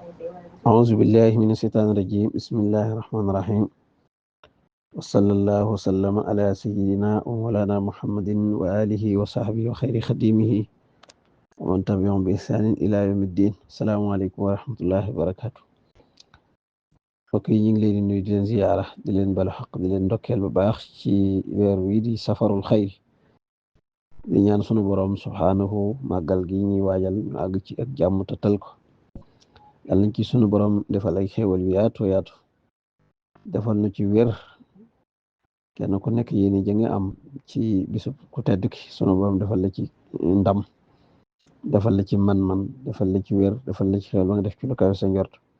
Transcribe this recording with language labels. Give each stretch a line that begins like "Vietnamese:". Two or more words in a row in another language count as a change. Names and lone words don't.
Arabic: أعوذ بالله من الشيطان الرجيم بسم الله الرحمن الرحيم وصلى الله وسلم على سيدنا ومولانا محمد وآله وصحبه وخير خديمه ومن تبعهم بإحسان إلى يوم الدين السلام عليكم ورحمة الله وبركاته
Wolof: mbokk yi ñu ngi leen di nuyu di leen ziyaara di leen balu xaq di leen ndokkeel bu baax ci weer wi di safarul xayr di ñaan sunu borom subhaanahu màggal gi ñuy waajal ñu àgg ci ak jàmm te tal ko yàlla nañ ci sunu borom defal ay xéewal yu yaatu yaatu defal na ci wér kenn ku nekk yéen ja nga am ci bisub ku tedd ki sunu borom defal la ci ndam defal la ci man-man defal la ci wér defal la ci xéewal ba nga def ci lu kawe sa njort